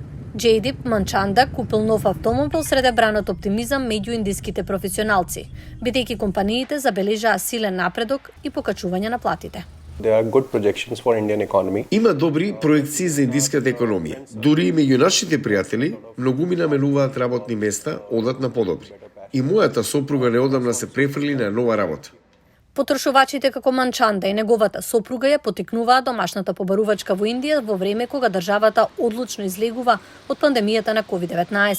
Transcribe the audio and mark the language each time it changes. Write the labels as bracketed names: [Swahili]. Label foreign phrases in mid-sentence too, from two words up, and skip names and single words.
[Macedonian] Джейдип Манчанда купил нов автомобил сред бранат оптимизам меѓу индиските професионалци, бидејќи компаниите забележаа силен напредок и покачување на платите. [English] There are good projections for Indian economy. [Macedonian] Има добри проекции за индиската економија. Дури и меѓу нашите пријатели, многуми наменуваат работни места, одат на подобри. И мојата сопруга неодамна се префрли на нова работа. Потрошувачите како Манчанда и неговата сопруга ја потикнуваат домашната побарувачка во Индија во време кога државата одлучно излегува од пандемијата на COVID-19.